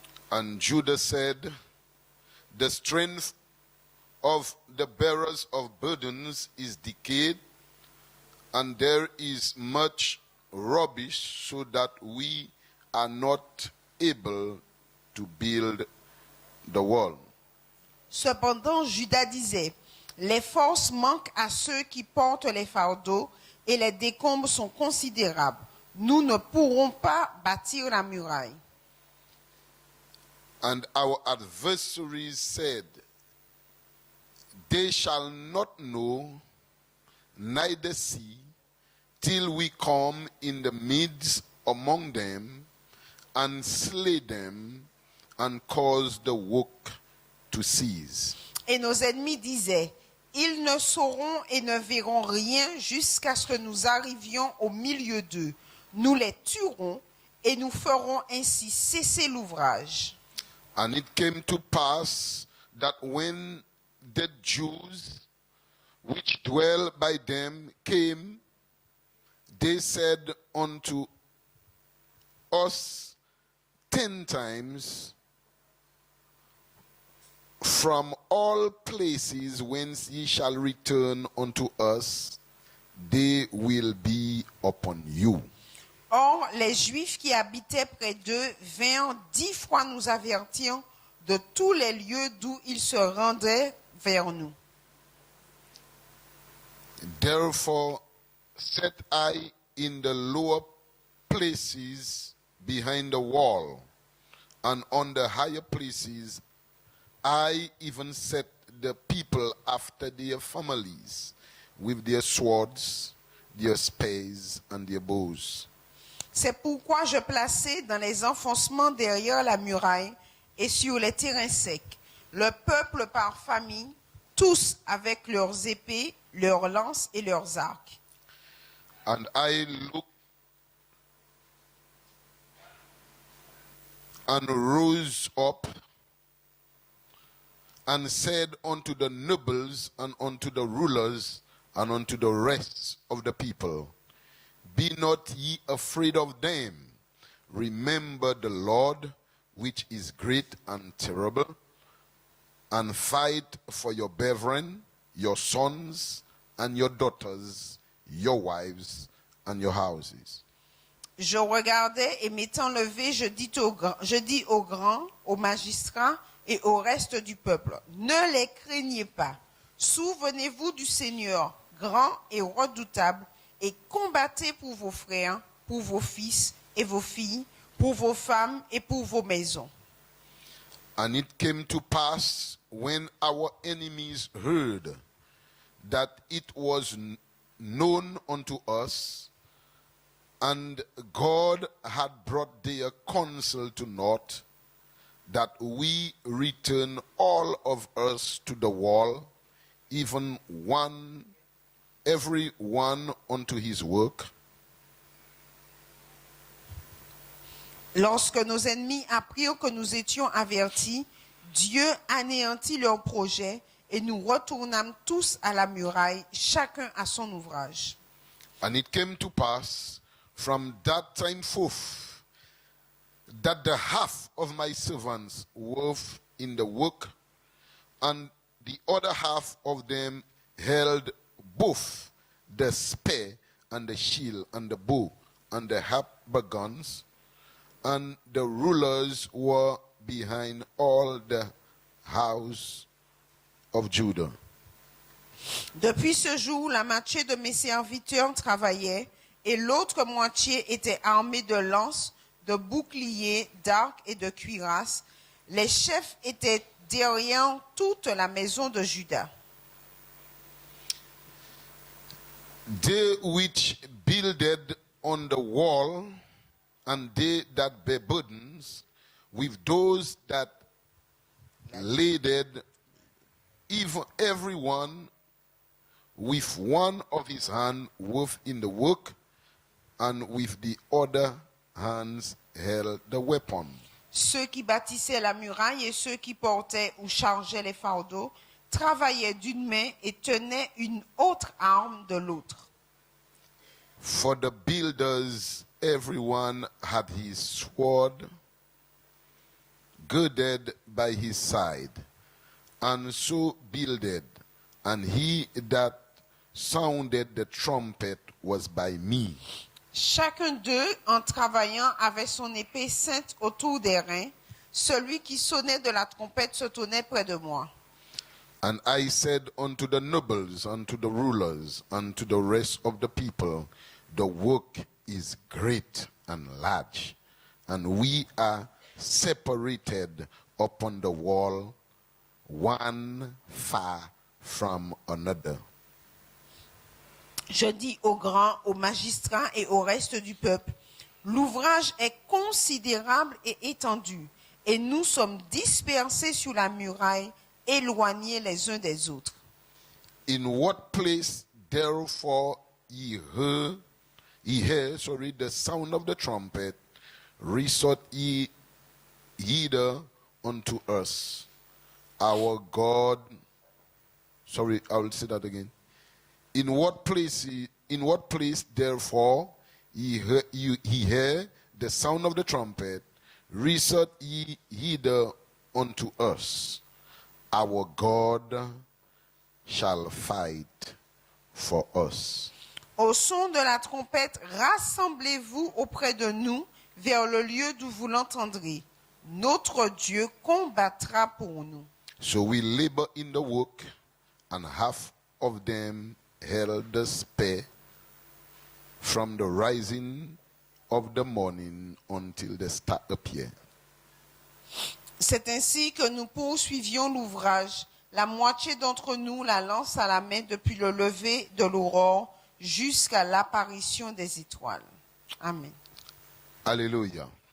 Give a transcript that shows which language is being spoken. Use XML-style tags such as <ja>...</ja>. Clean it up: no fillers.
<en>And Judah said, the strength of the bearers of burdens is decayed, and there is much rubbish, so that we are not able to build the wall.</en> <fr>Cependant, Judas disait, les forces manquent à ceux qui portent les fardeaux et les décombres sont considérables. Nous ne pourrons pas bâtir la muraille.</fr> <en>And our adversaries said, they shall not know, neither see, till we come in the midst among them, and slay them, and cause the work to cease.</en> <fr>Et nos ennemis disaient, ils ne sauront et ne verront rien jusqu'à ce que nous arrivions au milieu d'eux. Nous les tuerons et nous ferons ainsi cesser l'ouvrage.</fr> <en>And it came to pass that when the Jews which dwell by them came, they said unto us 10 times, from all places whence ye shall return unto us, they will be upon you.</en> <fr>Or, les Juifs qui habitaient près d'eux vinrent 10 fois nous avertir de tous les lieux d'où ils se rendaient vers nous.</fr> <en>Therefore set I in the lower places behind the wall, and on the higher places I even set the people after their families, with their swords, their spears, and their bows.</en> <fr>C'est pourquoi je plaçai dans les enfoncements derrière la muraille et sur les terrains secs le peuple par famille, tous avec leurs épées, leurs lances et leurs arcs.</fr> <en>And I looked and rose up and said unto the nobles and unto the rulers and unto the rest of the people, be not ye afraid of them. Remember the Lord, which is great and terrible, and fight for your brethren, your sons and your daughters, your wives and your houses.</en> <fr>Je regardais et m'étant levé, je dis aux grands, aux magistrats et au reste du peuple, ne les craignez pas. Souvenez-vous du Seigneur, grand et redoutable, et combattez pour vos frères, pour vos fils et vos filles, pour vos femmes et pour vos maisons.</fr> <en>And it came to pass when our enemies heard that it was known unto us And God had brought their counsel to naught, that we return all of us to the wall, even one, every one unto his work.</en> <fr>Lorsque nos ennemis apprirent que nous étions avertis, Dieu anéantit leurs projets et nous retournâmes tous à la muraille, chacun à son ouvrage.</fr> <en>And it came to pass from that time forth that the half of my servants worked in the work, and the other half of them held both the spear and the shield and the bow and the harper guns, and the rulers were behind all the house of Judah.</en> <fr>Depuis ce jour, la moitié de mes serviteurs travaillaient et l'autre moitié était armée de lances, de boucliers, d'arcs et de cuirasses. Les chefs étaient derrière toute la maison de Juda.</fr> <en>They which builded on the wall, and they that bear burdens, with those that laden, even everyone with one of his hand worked in the work, and with the other hands held the weapon.</en> <fr>Ceux qui bâtissaient la muraille et ceux qui portaient ou chargeaient les fardeaux travaillaient d'une main et tenaient une autre arme de l'autre.</fr> <en>For the builders, everyone had his sword girded by his side, and so builded, and he that sounded the trumpet was by me.</en> <fr>Chacun d'eux, en travaillant, avait son épée ceinte autour des reins. Celui qui sonnait de la trompette se tenait près de moi.</fr> <en>And I said unto the nobles, unto the rulers, unto the rest of the people, the work is great and large, and we are separated upon the wall, one far from another.</en> <fr>Je dis aux grands, aux magistrats et au reste du peuple, l'ouvrage est considérable et étendu, et nous sommes dispersés sur la muraille, éloignés les uns des autres.</fr> <en>In what place therefore ye hear the sound of the trumpet, resort ye hither unto us. Our God, sorry, I will say that again. In what place therefore ye hear the sound of the trumpet, resort ye hither unto us. Our God shall fight for us.</en> <fr>Au son de la trompette, rassemblez-vous auprès de nous vers le lieu d'où vous l'entendrez. Notre Dieu combattra pour nous.</fr> <en>So we labor in the work, and half of them held the spear from the rising of the morning until the star appeared.</en> <fr>C'est ainsi que nous poursuivions l'ouvrage. La moitié d'entre nous la lance à la main depuis le lever de l'aurore jusqu'à l'apparition des étoiles.</fr> <en>Amen.</en> <fr>Alléluia.</fr>